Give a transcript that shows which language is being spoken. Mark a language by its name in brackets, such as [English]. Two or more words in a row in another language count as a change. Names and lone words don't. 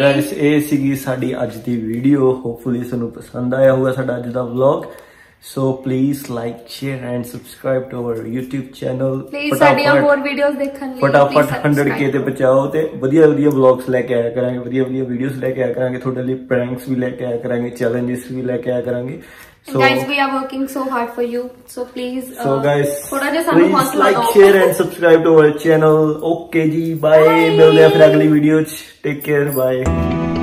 [Punjabi] ਗਾਇਸ ਇਹ ਸੀਗੀ ਸਾਡੀ ਅੱਜ ਦੀ ਵੀਡੀਓ, ਹੋਪਫੁਲੀ ਤੁਹਾਨੂੰ ਪਸੰਦ ਆਇਆ ਹੋਊਗਾ ਸਾਡਾ ਅੱਜ ਦਾ ਵਲੌਗ। [English] So please like, share and subscribe to our YouTube channel. [Punjabi] ਪਲੀਜ਼ ਸਾਡੀਆਂ ਹੋਰ ਵੀਡੀਓਜ਼ ਦੇਖਣ ਲਈ ਫਟਾਫਟ 100K ਤੇ ਪਹੁੰਚਾਓ, ਤੇ ਵਧੀਆ ਵਲੌਗਸ ਲੈ ਕੇ ਆਇਆ ਕਰਾਂਗੇ, ਵਧੀਆ ਵੀਡੀਓਜ਼ ਲੈ ਕੇ ਆਇਆ ਕਰਾਂਗੇ, ਤੁਹਾਡੇ ਲਈ ਪ੍ਰੈਂਕਸ ਵੀ ਲੈ ਕੇ ਆਇਆ ਕਰਾਂਗੇ, ਚੈਲੰਜਸ ਵੀ ਲੈ ਕੇ ਆਇਆ ਕਰਾਂਗੇ। [English] So guys, we are working so hard for you, so please guys, [Punjabi] ਥੋੜਾ ਜਿਹਾ ਸਾਨੂੰ ਹੌਸਲਾ ਦਿਓ, [English] like, share and subscribe to our channel। [Punjabi] Okay ਜੀ, bye, ਮਿਲਦੇ ਆ ਫਿਰ ਅਗਲੀ ਵੀਡੀਓ 'ਚ, [English] take care, bye.